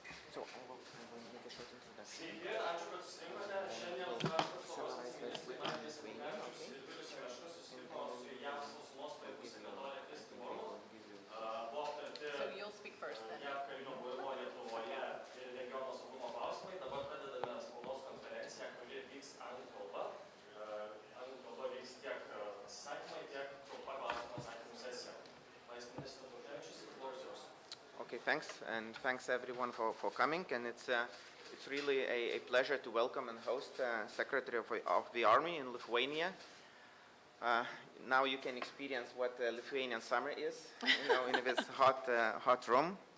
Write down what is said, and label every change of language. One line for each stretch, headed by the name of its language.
English: So I will make a short introduction.
Lithuanian: Sveiki, ačiū, kad susirinkote. Šiandien apsaugos viceministras Abukevičiaus ir viceministro susitiko su JAV sausumos pajėgų sekretorė Wormuth. Buvo aptarti JAV karinio buvimo Lietuvoje ir regiono saugumo klausimai. Dabar pradedame spaudos konferenciją, kuri vyks anglų kalba. Anglų kalba vyks tiek pasisakymai, tiek trumpa klausimų atsakymų sesija. Viceministras Abukevičiaus,
English: the floor is yours. Okay, thanks, and thanks everyone for coming. And it's really a pleasure to welcome and host Secretary of the Army in Lithuania. Now you can experience what Lithuanian summer is, in this hot room.